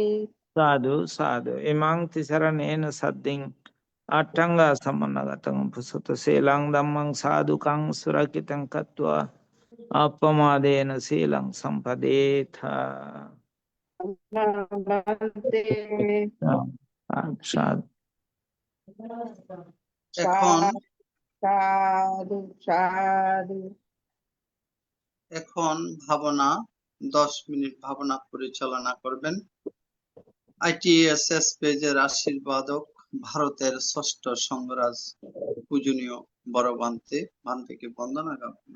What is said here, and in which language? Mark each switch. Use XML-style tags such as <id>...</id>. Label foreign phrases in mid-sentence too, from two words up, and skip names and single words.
<pi>साधु साधु इमां तिसरणेन सद्दिं अट्टंग समन्नगतं पुसुत शीलं धम्मं साधुकं सुरक्षितं कृत्वा अपमादेन शीलं सम्पदेथ Bhante. সাধু</pi> <bn>এখন</bn> <pi>Sadhu, sadhu.</pi> <bn>এখন ভাবনা 10 মিনিট ভাবনা পরিচালনা করবেন ITSS পেজের আশীর্বাদক ভারতের ষষ্ঠ সংঘরাজ পূজনীয় বড় ভান্তেকে বন্দনা জ্ঞাপন।</bn>